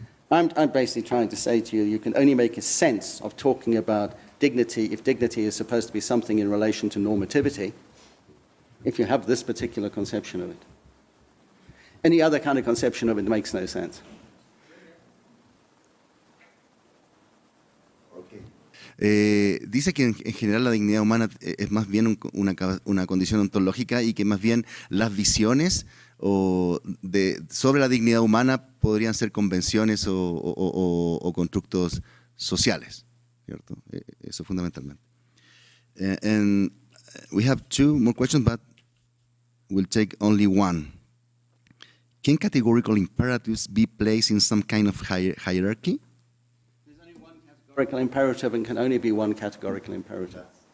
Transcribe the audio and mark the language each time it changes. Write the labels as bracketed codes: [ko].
[en] I'm basically trying to say to you, you can only make a sense of talking about dignity if dignity is supposed to be something in relation to normativity, if you have this particular conception of it. Any other kind of conception of it makes no sense. [es] Dice que en general la dignidad humana es más bien una condición ontológica y que más bien las visiones sobre la dignidad humana podrían ser convenciones o constructos sociales, ¿cierto? Eso fundamentalmente. [en] And we have 2 more questions, but we'll take only one. Can categorical imperatives be placed in some kind of hierarchy? There's only one categorical imperative and can only be one categorical imperative.